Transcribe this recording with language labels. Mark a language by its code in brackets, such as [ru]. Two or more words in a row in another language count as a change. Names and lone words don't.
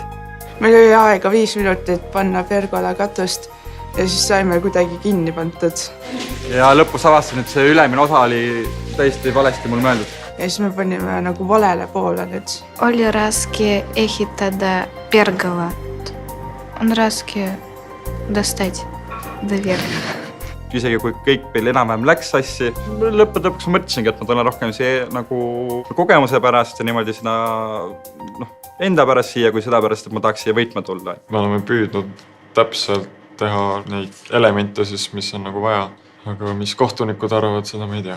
[et] Meil oli aega 5 minutit panna Pergola katust ja siis saime kuidagi kinni pantud. Ja lõpus avastasin, et see ülemine osa oli täiesti valesti mul mõeldud. Ja siis me panime nagu valele poole nüüd. Oli raske ehitada Pergolat. On raske [ru] достать до верха. [et] Isegi kui kõik meil enam-vähem läks sassi, lõpuks mõtlesingi, et ma tulen rohkem see nagu kogemuse pärast ja niimoodi seda enda pärast siia, kui seda pärast, et ma tahaks siia võitma tulla. Me oleme püüdnud täpselt teha neid elemente siis, mis on nagu vaja, aga mis kohtunikud arvavad, seda me ei tea.